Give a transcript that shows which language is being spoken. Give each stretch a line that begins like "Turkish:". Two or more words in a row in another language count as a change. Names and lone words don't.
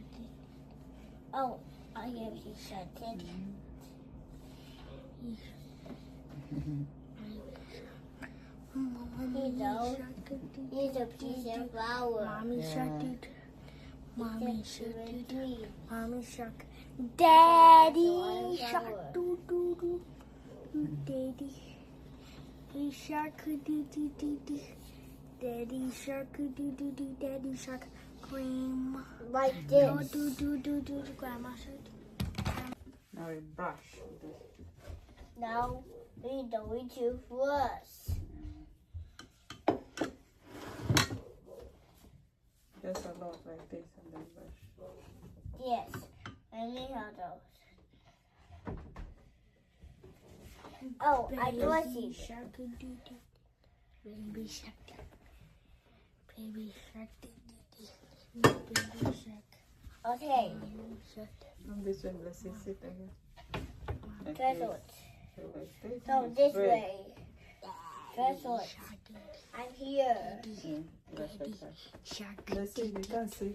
English: Oh, I have you shunted. Here's a piece of flower. Mommy Yeah. shark. Doo doo. Mommy It's shark. Doo doo. green. Mommy shark. Daddy shark. Doo doo doo. Daddy. Daddy shark. Doo doo doo doo. Daddy shark. Doo doo doo. Daddy shark. Grandma. Like Oh, this. do do do do. Grandma shark. Now we brush. Now we do it to first. Just a lot like this and then brush. Yes. And we have those. Oh, I do a Baby secret. shark. Doo doo doo. Baby shark. Baby shark. Doo doo doo. Baby shark. Okay. Baby shark. Come this way, Lucy, sit again. Like First this. one. So like this. So It's this red. way. First one. I'm here. Brush like that. Shark. Lucy, you can't see.